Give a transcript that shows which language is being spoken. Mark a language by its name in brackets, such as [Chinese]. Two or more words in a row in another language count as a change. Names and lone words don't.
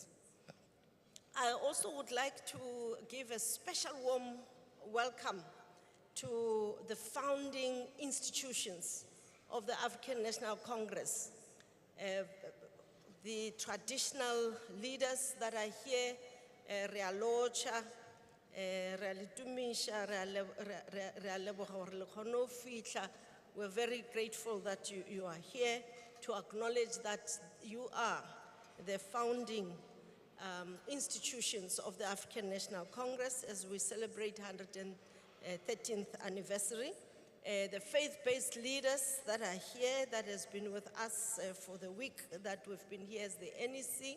[English] I also would like to give a special warm welcome to the founding institutions of the African National Congress, the traditional leaders that are here, [Southern Sotho] Rea Locha, Rea Litumisha, Rea Leboga hore le kgone ho fihla. [English] We're very grateful that you are here to acknowledge that you are the founding institutions of the African National Congress as we celebrate 113th anniversary. The faith-based leaders that are here, that has been with us for the week that we've been here as the NEC.